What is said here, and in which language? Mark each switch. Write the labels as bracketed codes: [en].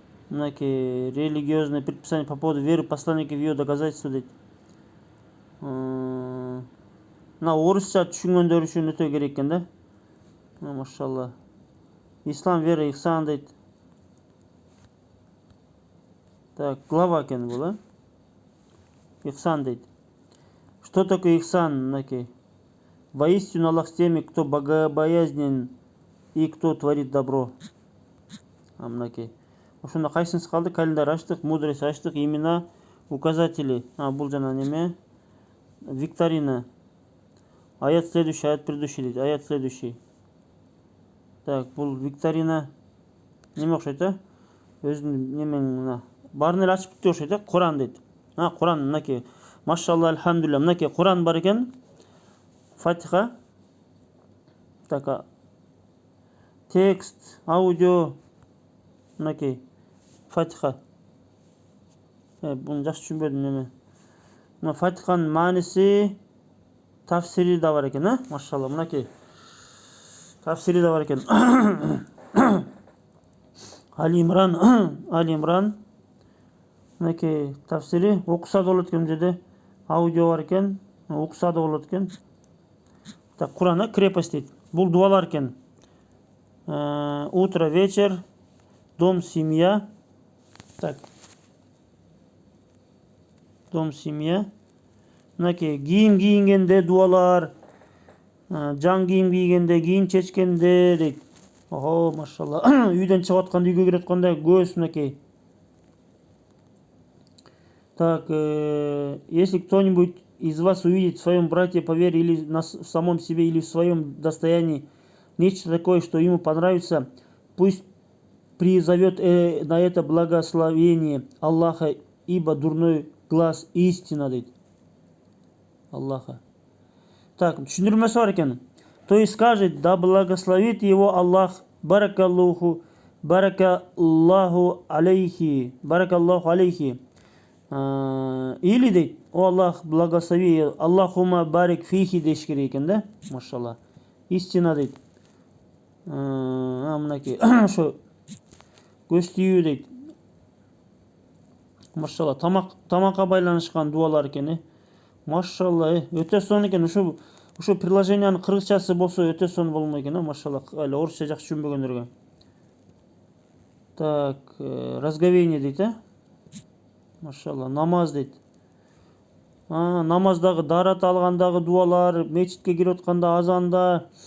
[ru] Мынакей религиозные предписания по поводу веры посланника в ее доказательство дейт. [ky] Мына орусча түшүнгөндөр үчүн өтө керек экен да. Машалла. Ислам, вера, ихсан дейт. [ru] Так, глава [ky] экен бул, Ихсан дейт. [ru] Что такое ихсан? Мынакей. Воистину Аллах с теми, кто богобоязнен и кто творит добро. [ky] Мынакей. Ошондо кайсынысы калды? Календарь ачтык, мудрость ачтык, имена, указатели. Бул жана неме? Викторина. [ru] Аят следующий, аят предыдущий дейт. Аят следующий. Так, [ky] бул викторина. Неме окшойт, өзүнүн немең барын эле ачып бүттү окшойт, Куран дейт. Куран, мынакей. Машалла, альхамдулилля. Мынакей Куран бар экен. Фатиха. Так, текст, аудио. Мынакей. Фатиха. Буну жакшы түшүнбөдүм неме. Мына Фатиханын мааниси, тафсири да бар экен, Машалла, мынакей. Тафсири да бар экен. Али Имран. Мынакей тафсири окуса да болот экен, жерде аудио бар экен, окуса да болот экен. Так, Куран, крепость дейт. Бул дуалар экен. [ru] Утро, вечер, дом, семья. [ky] Так. Дом, семья. Мынакей кийим кийингенде дуалар, жан кийим кийгенде, кийим чечкенде дейт. Ого, машалла. Үйдөн чыгып атканда, үйгө кирип атканда көз, мынакей. [ru] Так, если кто-нибудь из вас увидит в своем брате по вере или в самом себе, или в своем достоянии нечто такое, что ему понравится, пусть призовет на это благословение Аллаха, ибо дурной глаз истина дейт. Аллаха. [ky] Так, түшүндүрмөсү бар экен. [ru] То есть скажет: да благословит его Аллах, [ar] баракаллаху алейхи. [ru] Или дейт: о Аллах, благослови, [ar] Аллахума барик фихи [ky] деш керек экен да. Машалла. Истина дейт. Мынакей ошо көз тийүү дейт. Машалла, тамакка байланышкан дуалар экен, Машалла, өтө сонун экен. Ушу приложениянын кыргызчасы болсо өтө сонун болмок экен, Машалла, эле орусча жакшы түшүнбөгөндөргө. [ru] Так, разговение [ky] дейт, Машалла, намаз дейт. Намаздагы дарат алгандагы дуалар, мечитке кирип атканда, азанда.